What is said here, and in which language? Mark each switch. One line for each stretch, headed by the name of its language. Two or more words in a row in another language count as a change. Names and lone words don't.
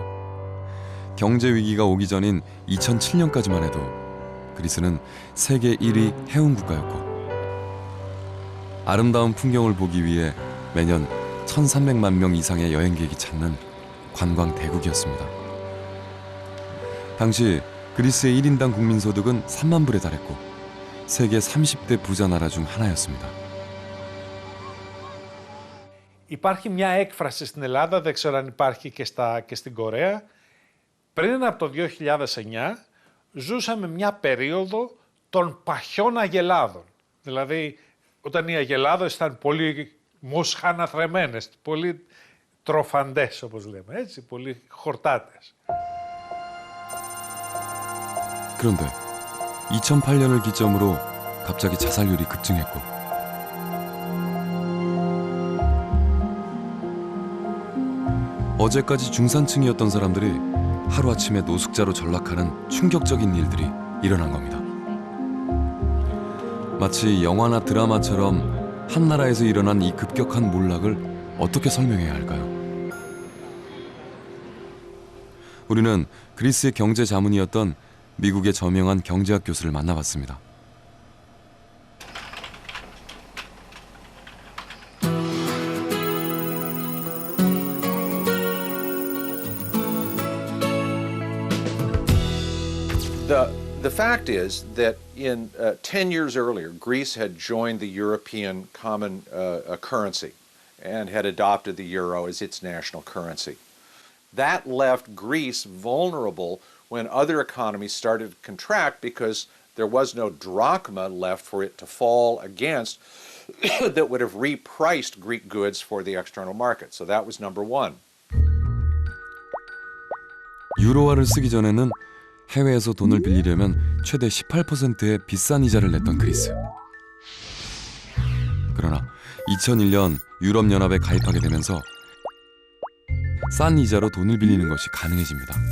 Korean: 경제 위기가 오기 전인 2007년까지만 해도 그리스는 세계 1위 해운 국가였고 아름다운 풍경을 보기 위해 매년 1,300만 명 이상의 여행객이 찾는 관광 대국이었습니다. 당시 그리스의 1인당 국민소득은 3만 불에 달했고 세계 30대 부자 나라 중 하나였습니다.
Greek: Υπάρχει μια έκφραση στην Ελλάδα, δεν ξέρω αν υπάρχει και στην Κορέα. Πριν από το 2009 ζούσαμε μια περίοδο των παχιών αγελάδων. Δηλαδή όταν οι αγελάδες ήταν πολύ μοσχαναθρεμένες, πολύ τροφαντές όπως λέμε, έτσι, πολύ χορτάτες.
Korean: 그런데 2008년을 기점으로 갑자기 자살률이 급증했고 어제까지 중산층이었던 사람들이 하루아침에 노숙자로 전락하는 충격적인 일들이 일어난 겁니다. 마치 영화나 드라마처럼 한 나라에서 일어난 이 급격한 몰락을 어떻게 설명해야 할까요? 우리는 그리스의 경제 자문이었던 미국의 저명한 경제학 교수를 만나봤습니다.
English: The fact is that in 10 years earlier, Greece had joined the European common currency and had adopted the euro as its national currency. That left Greece vulnerable when other economies started to contract because there was no drachma left for it to fall against that would have repriced Greek goods for the external market. So that was number one.
Korean: 유로화를 쓰기 전에는 해외에서 돈을 빌리려면 최대 18%의 비싼 이자를 냈던 그리스. 그러나 2001년 유럽연합에 가입하게 되면서 싼 이자로 돈을 빌리는 것이 가능해집니다.